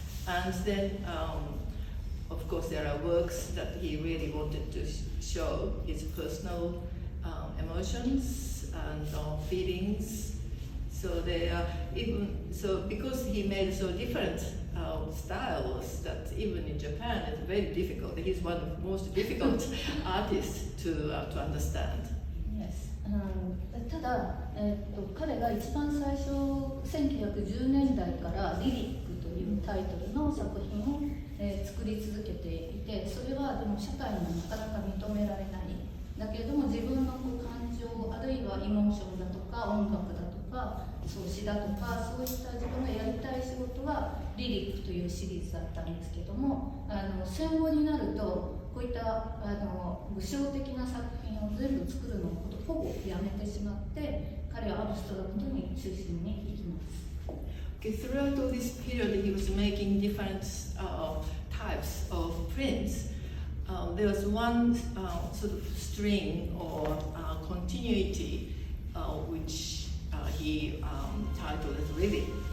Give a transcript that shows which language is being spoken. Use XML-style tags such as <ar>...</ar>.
<en>And then, of course, there are works that he really wanted to show his personal emotions and feelings. So they are because he made so different styles that even in Japan it's very difficult. He's one of the most difficult artists to understand. Yes.</en> <ja>ただ、彼が一番最初1910年代から「リリック」というタイトルの作品を、作り続けていて、それはでも社会にはなかなか認められない。だけれども自分の感情あるいはエモーションだとか音楽だとか詩だとかそういった自分のやりたい仕事はリリックというシリーズだったんですけども、戦後になるとこういった具象的な作品を全部作るのをほぼやめてしまって彼はアブストラクトに中心に行きます。</ja> <en>Okay, throughout all this period, he was making different types of prints. There was one sort of string or continuity which he titled as Lyrics.</en>